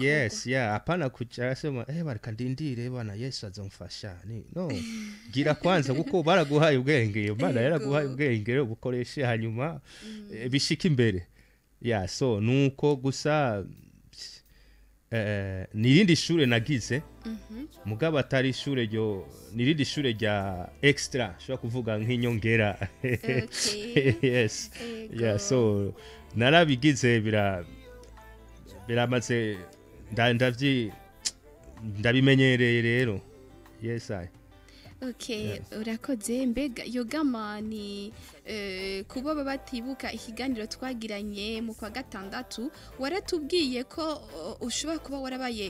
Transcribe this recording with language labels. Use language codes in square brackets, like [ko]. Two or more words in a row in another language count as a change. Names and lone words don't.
[en] yes yeah [rn] apana kucara sema bareka ndindire bana Yesu azomfasha no gira kwanza kuko baraguhaye ubwenge Imana yaraguhaye ubwenge ubukoreshe hanyuma bishika imbere [en] yeah so [rn] nuko gusa nirindi shure nagize mugabo atari ishure ryo nirindi shure rya extra shobora kuvuga nk'inyongera [en] yes yeah so [rn] narabigize biramaze ndabimenyereye rero yes okay urakoze mbega yogama ni kuba batibuka ikiganiro twagiranye mu kwa gatandatu waratubwiye ko ushobora kuba warabaye